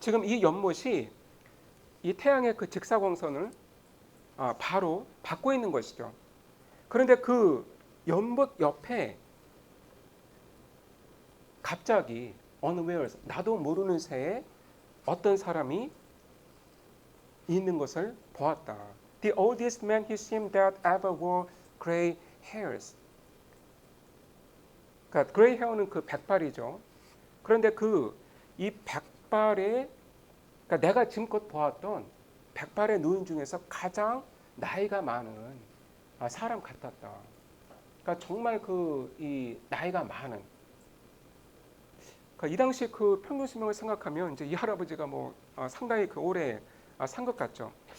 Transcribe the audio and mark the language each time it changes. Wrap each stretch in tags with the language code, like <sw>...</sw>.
<ko>지금 이 연못이 이 태양의 그 직사광선을 바로 받고 있는 것이죠. 그런데 그 연못 옆에 갑자기 unawares 나도 모르는 새에 어떤 사람이 있는 것을 보았다.</ko> <en>The oldest man he seemed that ever wore gray hairs.</en> <ko>그러니까 gray hair는 그 백발이죠. 그런데 이 백발의 그러니까 내가 지금껏 보았던 백발의 노인 중에서 가장 나이가 많은 사람 같았다. 그러니까 정말 이 나이가 많은 그러니까 이 당시 그 평균 수명을 생각하면 이제 이 할아버지가 뭐 상당히 그 오래 산 것 같죠.</ko>